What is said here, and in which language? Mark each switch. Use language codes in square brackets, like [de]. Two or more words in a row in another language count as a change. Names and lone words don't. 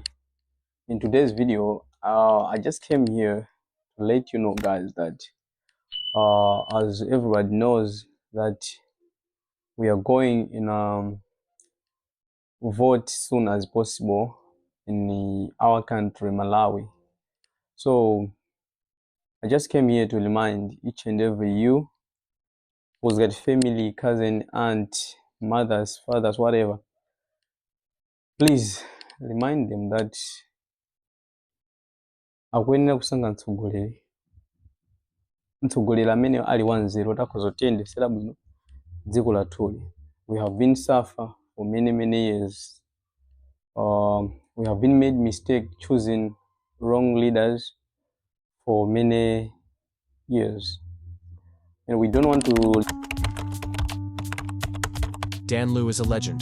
[en] In today's video, I just came here to let you know guys that as everybody knows that we are going in vote soon as possible in our country, Malawi. So I just came here to remind each and every you who's got family, cousin, aunt, mothers, fathers, whatever, please remind them that [tum] akwenera kusanga mtsogoleri amene ali 1-0 takozotendesera bwino dziko latuli. [en] We have been suffer for many years. We have been made mistake choosing wrong leaders for many years, and we don't want to. Dan Lu is a legend.